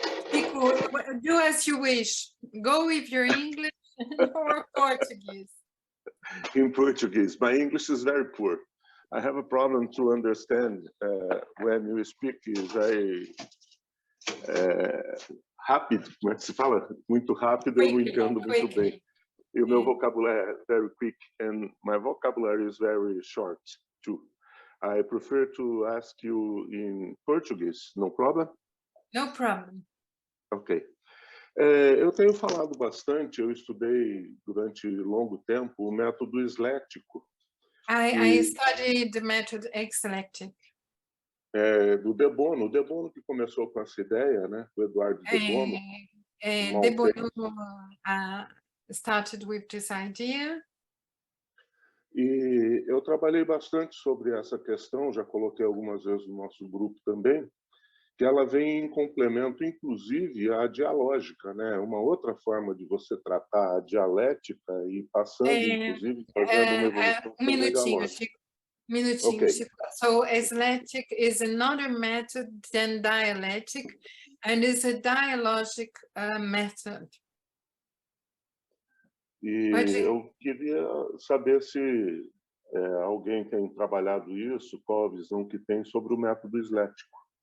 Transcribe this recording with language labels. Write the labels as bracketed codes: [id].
[en] Chico, do as you wish. Go with your English or Portuguese. In Portuguese. My English is very poor. I have a problem to understand when you speak is very [pt] rápido. Como é que se fala? Muito rápido, eu não entendo muito bem. E o meu vocabulário é [en] very quick, and my vocabulary is very short, too. I prefer to ask you in Portuguese, no problem? No problem. Ok. [pt] Eu tenho falado bastante, eu estudei durante longo tempo o método eslético. [en] I studied the method eclectic. [pt] Do De Bono. O De Bono que começou com essa ideia, né? O Eduardo De Bono. [en] De Bono started with this idea. [pt] E eu trabalhei bastante sobre essa questão, já coloquei algumas vezes no nosso grupo também, que ela vem em complemento, inclusive, à dialógica, né? Uma outra forma de você tratar a dialética e passando, inclusive, fazendo uma evolução minutinho, Chico. Minutinho, [en] Okay. Chico. So, eslectic is another method than dialectic, and is a dialogic method. [pt] E eu queria saber se alguém tem trabalhado isso, qual a visão que tem sobre o método eslético.